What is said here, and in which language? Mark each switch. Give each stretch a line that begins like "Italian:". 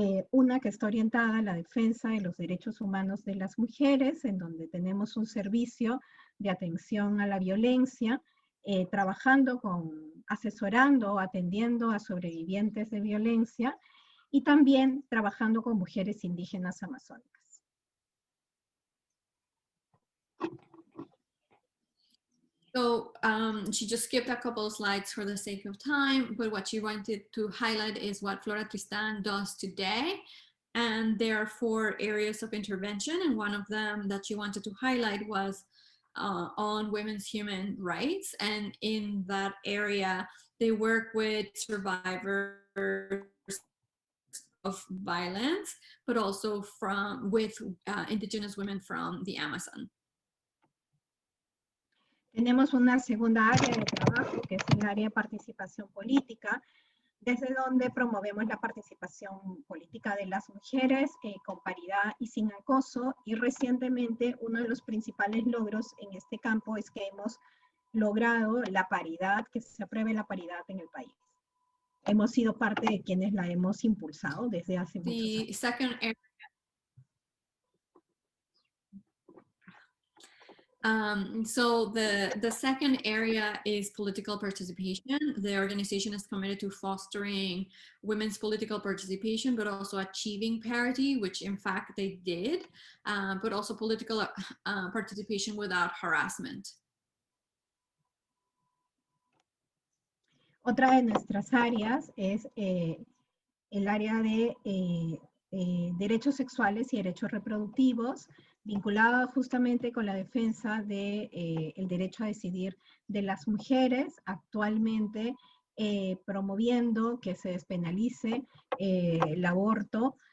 Spanish: Una que está orientada a la defensa de los derechos humanos de las mujeres, en donde tenemos un servicio de atención a la violencia, trabajando asesorando, atendiendo a sobrevivientes de violencia, y también trabajando con mujeres indígenas amazónicas.
English: So she just skipped a couple of slides for the sake of time, but what she wanted to highlight is what Flora Tristan does today. And there are 4 areas of intervention, and one of them that she wanted to highlight was on women's human rights. And in that area, they work with survivors of violence, but also with indigenous women from the Amazon.
Spanish: Tenemos una segunda área de trabajo, que es el área de participación política, desde donde promovemos la participación política de las mujeres con paridad y sin acoso, y recientemente uno de los principales logros en este campo es que hemos logrado la paridad, que se apruebe la paridad en el país. Hemos sido parte de quienes la hemos impulsado desde hace muchos años.
English: The second area, so the second area is political participation. The organization is committed to fostering women's political participation, but also achieving parity, which in fact they did, but also political participation without harassment.
Spanish: Otra de nuestras áreas es el área de derechos sexuales y derechos reproductivos, vinculada justamente con la defensa del derecho a decidir de las mujeres, actualmente promoviendo que se despenalice el aborto.